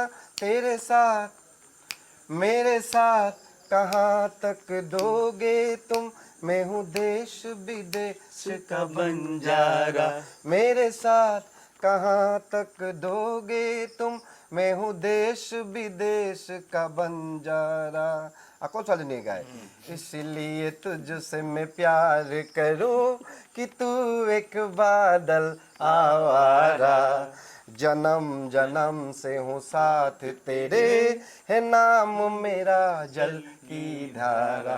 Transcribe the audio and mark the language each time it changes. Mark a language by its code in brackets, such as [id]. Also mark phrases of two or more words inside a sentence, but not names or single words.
[hi] तेरे साथ मेरे साथ कहाँ तक दोगे तुम, मैं हूँ देश विदेश का बंजारा। मेरे साथ कहाँ तक दोगे तुम, मैं हूँ देश विदेश का बंजारा। [as] আকৌ ছোৱালীজনীয়ে গায়, [hi] इसलिए तुझसे मैं प्यार करूं कि तू एक बादल आवारा, जन्म जन्म से हूँ साथ तेरे, है नाम मेरा जल की धारा।